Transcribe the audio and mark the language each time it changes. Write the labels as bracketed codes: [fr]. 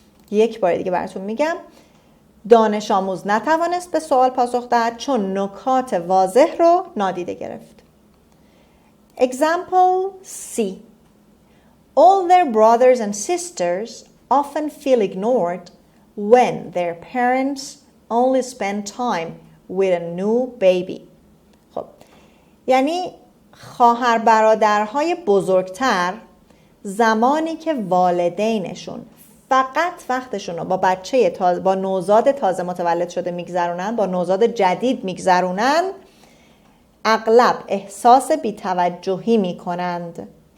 [fa] یک بار دیگه براتون میگم، دانش آموز نتوانست به سوال پاسخ دهد چون نکات واضح رو نادیده گرفت. [en] Example C. All their brothers and sisters often feel ignored when their parents only spend time with a new baby. [fa] خب یعنی خواهر برادرهای بزرگتر زمانی که والدینشون فقط وقتشون رو با نوزاد تازه متولد شده میگذرونن، با نوزاد جدید میگذرونن، اغلب احساس بی‌توجهی میکنند.